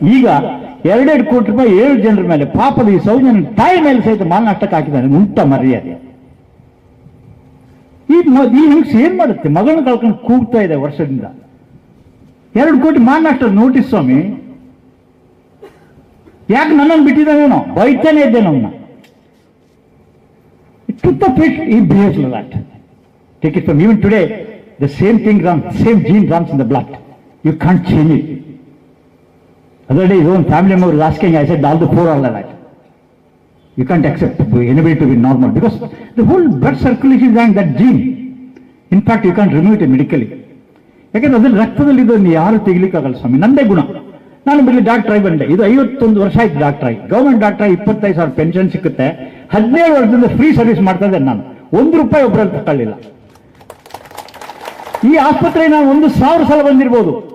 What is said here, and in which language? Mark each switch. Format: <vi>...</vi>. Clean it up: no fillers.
<kn>ಈಗ 2 ಕೋಟಿ ರೂಪಾಯಿ 7 ಜನರ ಮೇಲೆ, ಪಾಪದ ಈ ಸೌಜನ್ಯ ತಾಯಿ ಮೇಲೆ ಸಹಿತ ಮಾನನಷ್ಟಕ್ಕೆ ಹಾಕಿದ್ದಾನೆ. ಉಂಟ ಮರ್ಯಾದೆ. ಈ ಹೆಂಗ್ಸ್ ಏನ್ ಮಾಡುತ್ತೆ? ಮಗಳನ್ನ ಕಳ್ಕೊಂಡು ಕೂಗ್ತಾ ಇದೆ ವರ್ಷದಿಂದ. 2 ಕೋಟಿ ಮಾನಷ್ಟು ನೋಟಿಸ್ ಸ್ವಾಮಿ. ಯಾಕೆ ನನ್ನನ್ನು ಬಿಟ್ಟಿದ್ದಾನೇನೋ, ಬೈತಾನೆ ಇದ್ದೆ ನನ್ನ.</kn> <en>Truth of it, he behaves like that. Take it from even today, the same thing runs, same gene runs in the blood. You can't change it. Other day, his own family member was asking, I said, all the poor are like that. You can't accept anybody to be normal because the whole blood circulation is that gene. In fact, you can't remove it medically.</en> <kn>ಯಾಕಂದ್ರೆ ಅದ್ರಲ್ಲಿ ರಕ್ತದಲ್ಲಿ ಇದನ್ನು ಯಾರು ತೆಗಿಲಿಕ್ಕಾಗಲ್ಲ ಸ್ವಾಮಿ. ನಂದೇ ಗುಣ. ನಾನು ಬರೀ doctor ಆಗಿ ಬಂದೆ. ಇದು 51 ವರ್ಷ ಆಯ್ತು ಡಾಕ್ಟರ್ ಆಗಿ. ಗೌರ್ಮೆಂಟ್ ಡಾಕ್ಟರ್ ಆಗಿ 25,000 ಪೆನ್ಷನ್ ಸಿಕ್ಕುತ್ತೆ. 17 ವರ್ಷದಿಂದ ಫ್ರೀ ಸರ್ವಿಸ್ ಮಾಡ್ತಾ ಇದ್ದೆ ನಾನು. 1 ರೂಪಾಯಿ ಒಬ್ಬರಲ್ಲಿ ತಗೊಳ್ಳಿಲ್ಲ. ಈ ಆಸ್ಪತ್ರೆಗೆ ನಾನು 1,000 ಸಲ ಬಂದಿರ್ಬೋದು.</kn>